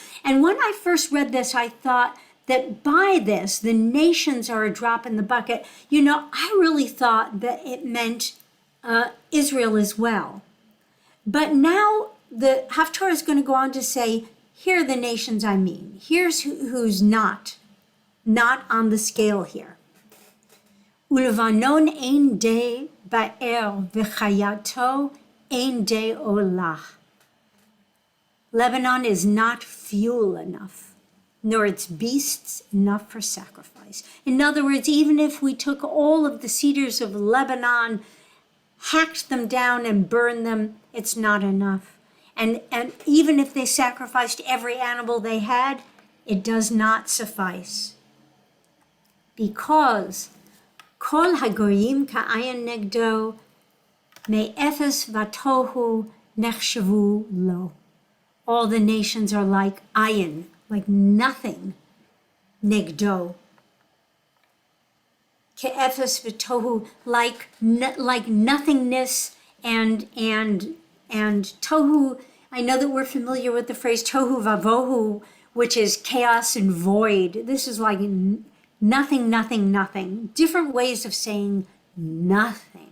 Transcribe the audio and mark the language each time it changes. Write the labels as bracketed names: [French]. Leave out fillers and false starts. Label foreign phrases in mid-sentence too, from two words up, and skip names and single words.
[English] And when I first read this, I thought that by this, the nations are a drop in the bucket. You know, I really thought that it meant Israel as well. But now the Haftarah is going to go on to say, here are the nations I mean. Here's who's not on the scale here. [Hebrew] ולבנון אין די בער וחיתו אין די עולה. [English] Lebanon is not fuel enough, nor its beasts enough for sacrifice. In other words, even if we took all of the cedars of Lebanon, hacked them down and burned them, it's not enough. And even if they sacrificed every animal they had, it does not suffice. Because [Hebrew] כל הגוים כאין נגדו מאפס ותהו נחשבו לו. [English] All the nations are like ayin, like nothing, negdo. [Hebrew] כאפס ותהו, [English] like nothingness and tohu. I know that we're familiar with the phrase [Hebrew] תהו ובהו, [English] which is chaos and void. This is like nothing, nothing, nothing. Different ways of saying nothing.